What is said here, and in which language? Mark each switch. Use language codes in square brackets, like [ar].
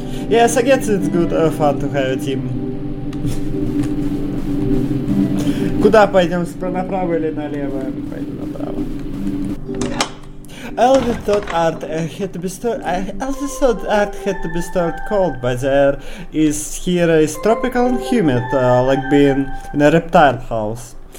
[en] Yes, I guess it's good fun to have a team. [ru] Куда пойдем, направо или налево? Пойдем направо. [en] Elvis thought art had to be stored cold, but there is here is tropical and humid, like being in a reptile house.